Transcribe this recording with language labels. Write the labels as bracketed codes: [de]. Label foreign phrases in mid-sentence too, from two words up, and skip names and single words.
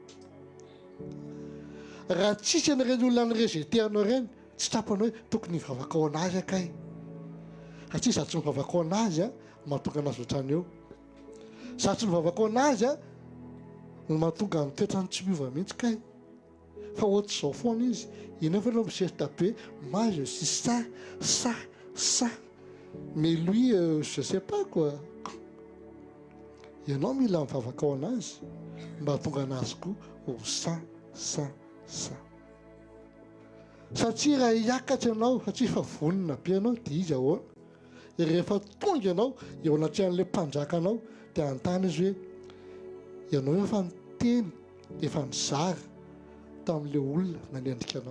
[mg] Raha tsisy an'ireny olona ny rejeté anao reny, tsy tapanao hoe tokony hivavaka ao anazy akay. Satria za tsy mivavaka ao anazy mahatonga anazy ohatrany eo. Za tsy mivavaka ao anazy no mahatonga ny toetrany tsy miova mihitsy kay. Fa ohatr'izao foana izy, ianao fa miserita be, [fr] moi je suis ça. Mais lui, je sais pas quoi. [mg] Ianao mila mivavaka ao anazy mba hahatonga anazy koa ho ça. Satria raha hiakatra ianao, satria efa vonona be ianao dia izy ahoana. Rehefa tonga ianao eo anaty an'ilay mpanjaka anao dia anontany izy hoe ianao efa niteny, efa nizara tamin'ilay olona nanendrika anao.